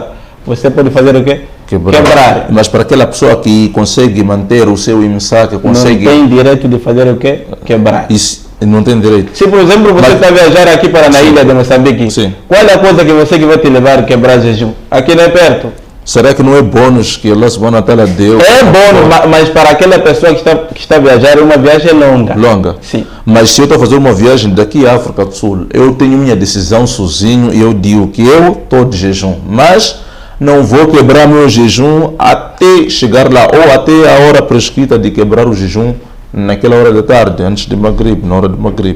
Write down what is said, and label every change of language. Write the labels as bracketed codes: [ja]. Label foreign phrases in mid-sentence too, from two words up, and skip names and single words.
[pt] Você pode fazer o quê? Quebrar. Mas para aquela pessoa que consegue manter o seu IMSA, que consegue... Não tem direito de fazer o quê? Quebrar. Isso, não tem direito. Se, por exemplo, você está a viajar aqui para na ilha de Moçambique, Sim. qual é a coisa que você que vai te levar a quebrar jejum? Aqui não é perto. Será que não é bônus que [ar] الله سبحانه وتعالى [pt] deu? É bom, mas para aquela pessoa que está a viajar é uma viagem longa. Longa? Sim. Mas se eu estou a fazer uma viagem daqui à África do Sul, eu tenho minha decisão sozinho e eu digo que eu estou de jejum, mas não vou quebrar meu jejum até chegar lá, ou até a hora prescrita de quebrar o jejum naquela hora da tarde, antes de Maghrib, na hora de Maghrib.